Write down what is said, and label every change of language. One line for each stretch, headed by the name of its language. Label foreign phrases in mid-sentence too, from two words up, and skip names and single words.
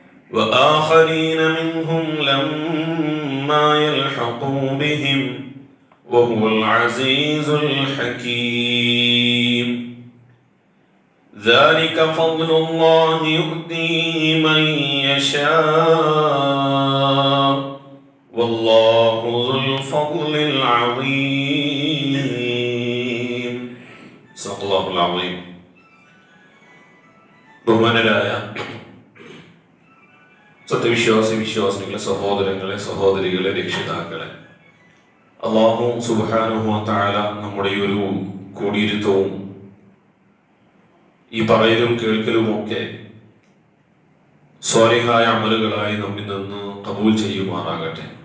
Arabic: وآخرين منهم لما يلحقوا بهم وهو العزيز الحكيم ذلك فضل الله يؤتيه من يشاء والله ذو الفضل العظيم صدق الله العظيم.
Malayalam: ബഹുമാനരായ വിശ്വാസികളെ, സഹോദരങ്ങളെ, സഹോദരികളെ, രക്ഷിതാക്കളെ, അല്ലാഹു
Arabic: سبحانه وتعالى
Malayalam: നമ്മുടെ ഈ ഒരു കൂടിയിരുത്തവും ഈ പറയലും കേൾക്കലുമൊക്കെ സ്വാലിഹായ അമലുകളായി നമ്മിൽ നിന്ന് ഖബൂൽ ചെയ്യുമാറാകട്ടെ.